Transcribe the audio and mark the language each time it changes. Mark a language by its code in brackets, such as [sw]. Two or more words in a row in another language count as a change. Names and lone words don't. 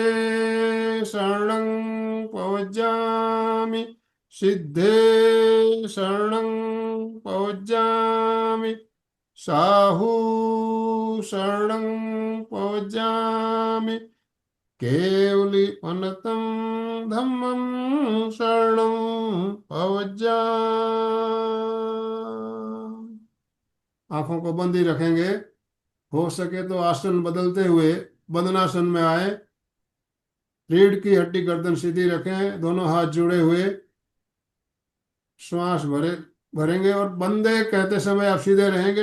[pra] शरणं पवज्जामि सिद्धे शरणं पवज्जामि साहू शरणं पवज्जामि केवलीपनतं धम्मं शरणं पवज्जामि। [hi] आंखों को बंद ही रखेंगे। हो सके तो आसन बदलते हुए बंदनासन में आए। रीढ़ की हड्डी गर्दन सीधी रखें, दोनों हाथ जुड़े हुए। श्वास भरेंगे और बंदे कहते समय आप सीधे रहेंगे।